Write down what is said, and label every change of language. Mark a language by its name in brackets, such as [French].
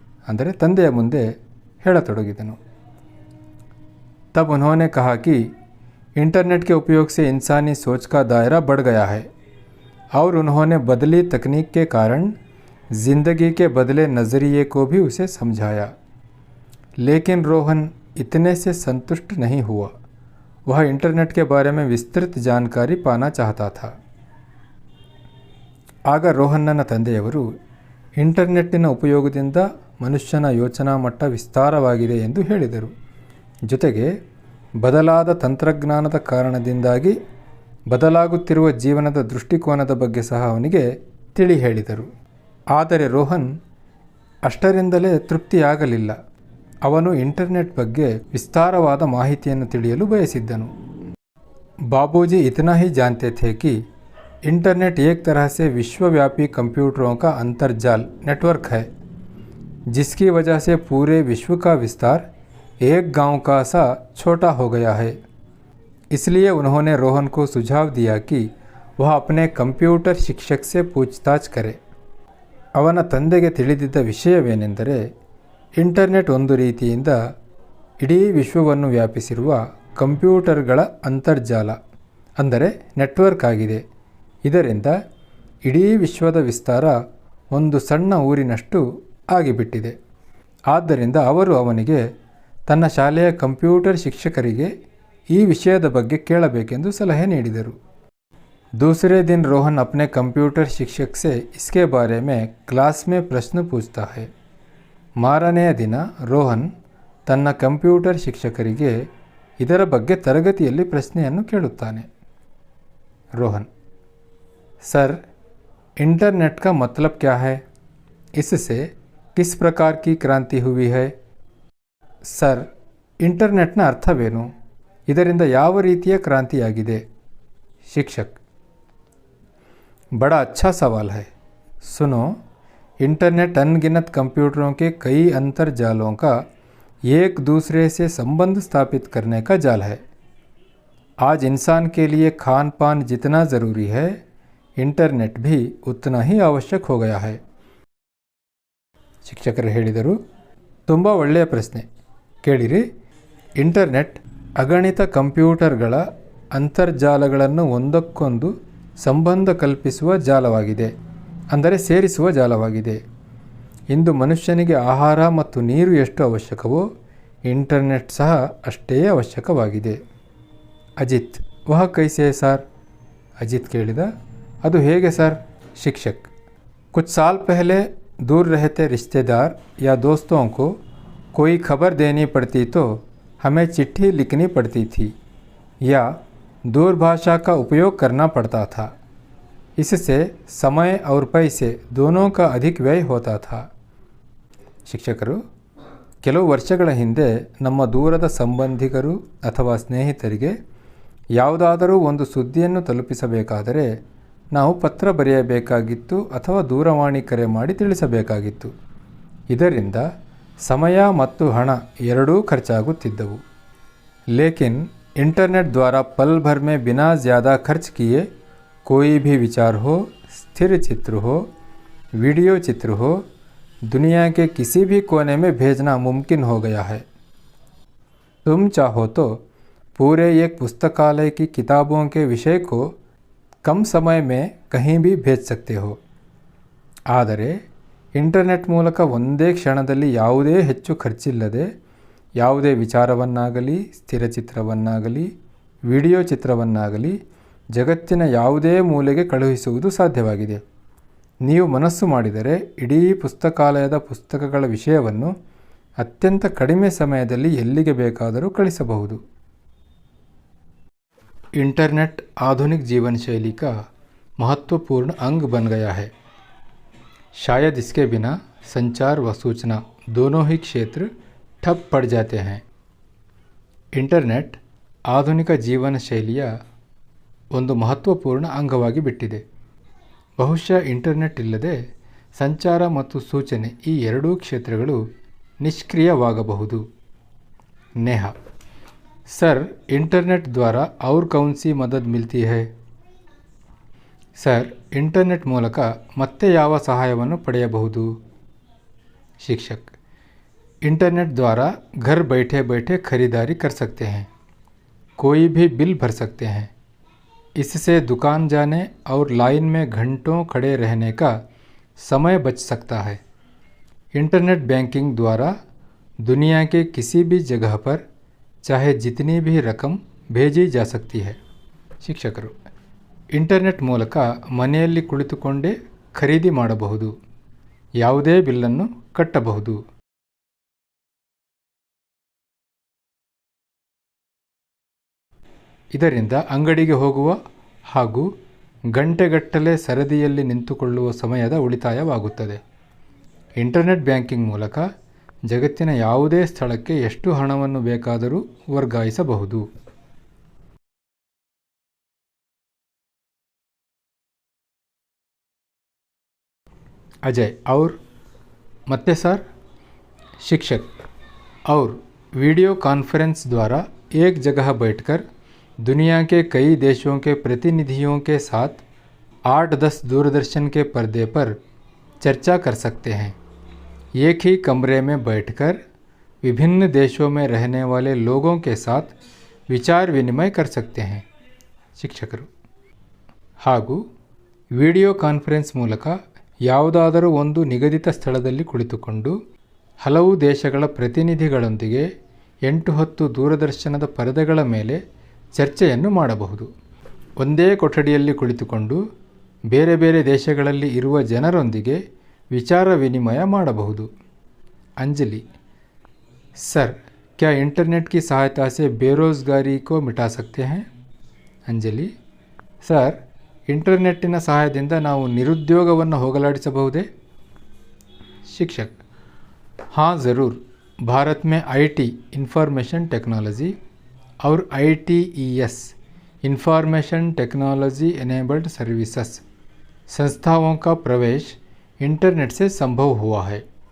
[Kannada] ಅಂದರೆ ತಂದೆಯ ಮುಂದೆ ಹೇಳತೊಡಗಿದನು. [Hindi] तब उन्होंने कहा कि इंटरनेट के उपयोग से इंसानी सोच का दायरा बढ़ गया है और उन्होंने बदली तकनीक के कारण ज़िंदगी के बदले नज़रिए को भी उसे समझाया. लेकिन रोहन इतने से संतुष्ट नहीं हुआ. वह इंटरनेट के बारे में विस्तृत जानकारी पाना चाहता था. [Kannada] ಆಗ ರೋಹನ್ನನ ತಂದೆಯವರು ಇಂಟರ್ನೆಟ್ಟಿನ ಉಪಯೋಗದಿಂದ ಮನುಷ್ಯನ ಯೋಚನಾ ಮಟ್ಟ ವಿಸ್ತಾರವಾಗಿದೆ ಎಂದು ಹೇಳಿದರು. ಜೊತೆಗೆ ಬದಲಾದ ತಂತ್ರಜ್ಞಾನದ ಕಾರಣದಿಂದಾಗಿ ಬದಲಾಗುತ್ತಿರುವ ಜೀವನದ ದೃಷ್ಟಿಕೋನದ ಬಗ್ಗೆ ಸಹ ಅವನಿಗೆ ತಿಳಿ ಹೇಳಿದರು. ಆದರೆ ರೋಹನ್ ಅಷ್ಟರಿಂದಲೇ ತೃಪ್ತಿಯಾಗಲಿಲ್ಲ. ಅವನು ಇಂಟರ್ನೆಟ್ ಬಗ್ಗೆ ವಿಸ್ತಾರವಾದ ಮಾಹಿತಿಯನ್ನು ತಿಳಿಯಲು ಬಯಸಿದ್ದನು. [Hindi] बाबूजी इतना ही जानते थे कि इंटरनेट एक तरह से विश्वव्यापी कंप्यूटरों का अंतर्जाल नेटवर्क है, जिसकी वजह से पूरे विश्व का विस्तार एक गांव का सा छोटा हो गया है. इसलिए उन्होंने रोहन को सुझाव दिया कि वह अपने कंप्यूटर शिक्षक से पूछताछ करे. [Kannada] ಅವನ ತಂದೆಗೆ ತಿಳಿದಿದ್ದ ವಿಷಯವೇನೆಂದರೆ ಇಂಟರ್ನೆಟ್ ಒಂದು ರೀತಿಯಿಂದ ಇಡೀ ವಿಶ್ವವನ್ನು ವ್ಯಾಪಿಸಿರುವ ಕಂಪ್ಯೂಟರ್ಗಳ ಅಂತರ್ಜಾಲ ಅಂದರೆ ನೆಟ್ವರ್ಕ್ ಆಗಿದೆ. ಇದರಿಂದ ಇಡೀ ವಿಶ್ವದ ವಿಸ್ತಾರ ಒಂದು ಸಣ್ಣ ಊರಿನಷ್ಟು ಆಗಿಬಿಟ್ಟಿದೆ. ಆದ್ದರಿಂದ ಅವರು ಅವನಿಗೆ ತನ್ನ ಶಾಲೆಯ ಕಂಪ್ಯೂಟರ್ ಶಿಕ್ಷಕರಿಗೆ ಈ ವಿಷಯದ ಬಗ್ಗೆ ಕೇಳಬೇಕೆಂದು ಸಲಹೆ ನೀಡಿದರು. [Hindi] दूसरे दिन रोहन अपने कंप्यूटर शिक्षक से इसके बारे में क्लास में प्रश्न पूछता है. [Kannada] ಮಾರನೆಯ ದಿನ ರೋಹನ್ ತನ್ನ ಕಂಪ್ಯೂಟರ್ ಶಿಕ್ಷಕರಿಗೆ ಇದರ ಬಗ್ಗೆ ತರಗತಿಯಲ್ಲಿ ಪ್ರಶ್ನೆಯನ್ನು ಕೇಳುತ್ತಾನೆ. [Hindi] रोहन: सर, इंटरनेट का मतलब क्या है? इससे किस प्रकार की क्रांति हुई है? सर, इंटरनेटನ [Kannada] ಅರ್ಥವೇನು? ಇದರಿಂದ ಯಾವ ರೀತಿಯ ಕ್ರಾಂತಿಯಾಗಿದೆ? [Hindi] शिक्षक: बड़ा अच्छा सवाल है. सुनो, इंटरनेट अनगिनत कंप्यूटरों के कई अंतर्जालों का एक दूसरे से संबंध स्थापित करने का जाल है. आज इंसान के लिए खान पान जितना ज़रूरी है, इंटरनेट भी उतना ही आवश्यक हो गया है. [Kannada] ಶಿಕ್ಷಕರು ಹೇಳಿದರು, ತುಂಬ ಒಳ್ಳೆಯ ಪ್ರಶ್ನೆ. ಕೇಳಿರಿ. ಇಂಟರ್ನೆಟ್ ಅಗಣಿತ ಕಂಪ್ಯೂಟರ್ಗಳ ಅಂತರ್ಜಾಲಗಳನ್ನು ಒಂದಕ್ಕೊಂದು ಸಂಬಂಧ ಕಲ್ಪಿಸುವ ಜಾಲವಾಗಿದೆ, ಅಂದರೆ ಸೇರಿಸುವ ಜಾಲವಾಗಿದೆ. ಇಂದು ಮನುಷ್ಯನಿಗೆ ಆಹಾರ ಮತ್ತು ನೀರು ಎಷ್ಟು ಅವಶ್ಯಕವೋ ಇಂಟರ್ನೆಟ್ ಸಹ ಅಷ್ಟೇ ಅವಶ್ಯಕವಾಗಿದೆ. ಅಜಿತ್: [Hindi] ವಹ ಕೈಸೆ ಸರ್? [Kannada] ಅಜಿತ್ ಕೇಳಿದ, ಅದು ಹೇಗೆ ಸರ್? [Hindi] ಶಿಕ್ಷಕ್: कुछ साल पहले दूर रहते रिश्तेदार या दोस्तों को कोई खबर देनी पड़ती तो हमें चिट्ठी लिखनी पड़ती थी या दूरभाषा का उपयोग करना पड़ता था. इससे समय और पैसे दोनों का अधिक व्यय होता था. [Kannada] ಶಿಕ್ಷಕರು: ಕೆಲವು ವರ್ಷಗಳ ಹಿಂದೆ ನಮ್ಮ ದೂರದ ಸಂಬಂಧಿಕರು ಅಥವಾ ಸ್ನೇಹಿತರಿಗೆ ಯಾವುದಾದರೂ ಒಂದು ಸುದ್ದಿಯನ್ನು ತಲುಪಿಸಬೇಕಾದರೆ ನಾವು ಪತ್ರ ಬರೆಯಬೇಕಾಗಿತ್ತು ಅಥವಾ ದೂರವಾಣಿ ಕರೆ ಮಾಡಿ ತಿಳಿಸಬೇಕಾಗಿತ್ತು. ಇದರಿಂದ ಸಮಯ ಮತ್ತು ಹಣ ಎರಡೂ ಖರ್ಚಾಗುತ್ತಿದ್ದವು. [Hindi] ಲೇಕಿನ್ इंटरनेट द्वारा पल भर में बिना ज़्यादा खर्च किए कोई भी विचार हो, स्थिर चित्र हो, वीडियो चित्र हो, दुनिया के किसी भी कोने में भेजना मुमकिन हो गया है. तुम चाहो तो पूरे एक पुस्तकालय की किताबों के विषय को कम समय में कहीं भी भेज सकते हो. [Kannada] ಆದರೆ ಇಂಟರ್ನೆಟ್ ಮೂಲಕ ಒಂದೇ ಕ್ಷಣದಲ್ಲಿ ಯಾವುದೇ ಹೆಚ್ಚು ಖರ್ಚಿಲ್ಲದೆ ಯಾವುದೇ ವಿಚಾರವನ್ನಾಗಲಿ, ಸ್ಥಿರಚಿತ್ರವನ್ನಾಗಲಿ, ವಿಡಿಯೋ ಚಿತ್ರವನ್ನಾಗಲಿ ಜಗತ್ತಿನ ಯಾವುದೇ ಮೂಲೆಗೆ ಕಳುಹಿಸುವುದು ಸಾಧ್ಯವಾಗಿದೆ. ನೀವು ಮನಸ್ಸು ಮಾಡಿದರೆ ಇಡೀ ಪುಸ್ತಕಾಲಯದ ಪುಸ್ತಕಗಳ ವಿಷಯವನ್ನು ಅತ್ಯಂತ ಕಡಿಮೆ ಸಮಯದಲ್ಲಿ ಎಲ್ಲಿಗೆ ಬೇಕಾದರೂ ಕಳಿಸಬಹುದು. [Hindi] इंटरनेट आधुनिक जीवन शैली का महत्वपूर्ण अंग बन गया है. शायद इसके बिना संचार व सूचना दोनों ही क्षेत्र ठप पड़ जाते हैं. [Kannada] ಇಂಟರ್ನೆಟ್ ಆಧುನಿಕ ಜೀವನ ಶೈಲಿಯ ಒಂದು ಮಹತ್ವಪೂರ್ಣ ಅಂಗವಾಗಿ ಬಿಟ್ಟಿದೆ. ಬಹುಶಃ ಇಂಟರ್ನೆಟ್ ಇಲ್ಲದೆ ಸಂಚಾರ ಮತ್ತು ಸೂಚನೆ ಈ ಎರಡೂ ಕ್ಷೇತ್ರಗಳು ನಿಷ್ಕ್ರಿಯವಾಗಬಹುದು. [Hindi] ನೇಹಾ: सर इंटरनेट द्वारा और कौन सी मदद मिलती है? [Kannada] ಸರ್, ಇಂಟರ್ನೆಟ್ ಮೂಲಕ ಮತ್ತೆ ಯಾವ ಸಹಾಯವನ್ನು ಪಡೆಯಬಹುದು? [Hindi] ಶಿಕ್ಷಕ್: इंटरनेट द्वारा घर बैठे बैठे खरीदारी कर सकते हैं, कोई भी बिल भर सकते हैं. इससे दुकान जाने और लाइन में घंटों खड़े रहने का समय बच सकता है. इंटरनेट बैंकिंग द्वारा दुनिया के किसी भी जगह पर चाहे जितनी भी रकम भेजी जा सकती है. [Kannada] ಶಿಕ್ಷಕರು: ಇಂಟರ್ನೆಟ್ ಮೂಲಕ ಮನೆಯಲ್ಲಿ ಕುಳಿತುಕೊಂಡೇ ಖರೀದಿ ಮಾಡಬಹುದು, ಯಾವುದೇ ಬಿಲ್ಲನ್ನು ಕಟ್ಟಬಹುದು. ಇದರಿಂದ ಅಂಗಡಿಗೆ ಹೋಗುವ ಹಾಗೂ ಗಂಟೆಗಟ್ಟಲೆ ಸರದಿಯಲ್ಲಿ ನಿಂತುಕೊಳ್ಳುವ ಸಮಯದ ಉಳಿತಾಯವಾಗುತ್ತದೆ. ಇಂಟರ್ನೆಟ್ ಬ್ಯಾಂಕಿಂಗ್ ಮೂಲಕ ಜಗತ್ತಿನ ಯಾವುದೇ ಸ್ಥಳಕ್ಕೆ ಎಷ್ಟು ಹಣವನ್ನು ಬೇಕಾದರೂ ವರ್ಗಾಯಿಸಬಹುದು. [Hindi] अजय: और [Kannada] ಮತ್ತೆ [Hindi] सर? शिक्षक: और वीडियो कॉन्फ्रेंस द्वारा एक जगह बैठकर दुनिया के कई देशों के प्रतिनिधियों के साथ 8-10 दूरदर्शन के पर्दे पर चर्चा कर सकते हैं. एक ही कमरे में बैठकर विभिन्न देशों में रहने वाले लोगों के साथ विचार विनिमय कर सकते हैं. [Kannada] ಶಿಕ್ಷಕರು: ಹಾಗೂ ವಿಡಿಯೋ ಕಾನ್ಫರೆನ್ಸ್ ಮೂಲಕ ಯಾವುದಾದರೂ ಒಂದು ನಿಗದಿತ ಸ್ಥಳದಲ್ಲಿ ಕುಳಿತುಕೊಂಡು ಹಲವು ದೇಶಗಳ ಪ್ರತಿನಿಧಿಗಳೊಂದಿಗೆ 8-10 ದೂರದರ್ಶನದ ಪರದೆಗಳ ಮೇಲೆ ಚರ್ಚೆಯನ್ನು ಮಾಡಬಹುದು. ಒಂದೇ ಕೊಠಡಿಯಲ್ಲಿ ಕುಳಿತುಕೊಂಡು ಬೇರೆ ಬೇರೆ ದೇಶಗಳಲ್ಲಿ ಇರುವ ಜನರೊಂದಿಗೆ ವಿಚಾರ ವಿನಿಮಯ ಮಾಡಬಹುದು. [Hindi] अंजलि: सर, क्या इंटरनेट की सहायता से बेरोज़गारी को मिटा सकते हैं? [Kannada] अंजलि: सर, ಇಂಟರ್ನೆಟ್ಟಿನ ಸಹಾಯದಿಂದ ನಾವು ನಿರುದ್ಯೋಗವನ್ನು ಹೋಗಲಾಡಿಸಬಹುದೇ? [Hindi] शिक्षक: हाँ ज़रूर. भारत में IT इंफॉर्मेशन टेक्नोलॉजी और ITES information technology enabled services संस्थाओं का प्रवेश इंटरनेट से संभव हुआ है.